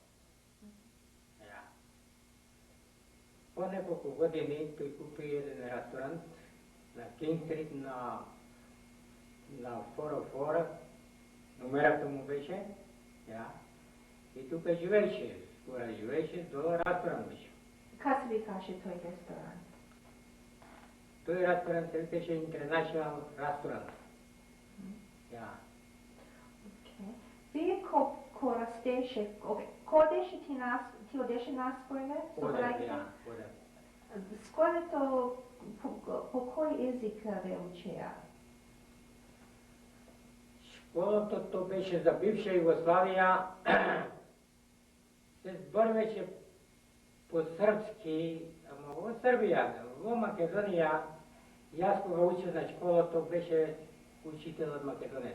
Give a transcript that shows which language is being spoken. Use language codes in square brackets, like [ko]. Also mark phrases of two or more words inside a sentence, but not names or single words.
[bg] По няколко години той купи един ресторант на Кинг Стрит на 404, номерата му беше. И тук живееше, скоро живееше, до ресторант беше. Как се викаше той ресторант? Той ресторант се викаше International Restaurant. [mk] Вие ко растеше, ти одеше на школе? Одев. Школето по кой език ве учея? [bg] Школата то беше за бивша Югославия, се сборваше по-сръбски, ама в Сърбия, в Македония, и аз кога уча на школата беше учителът македонец.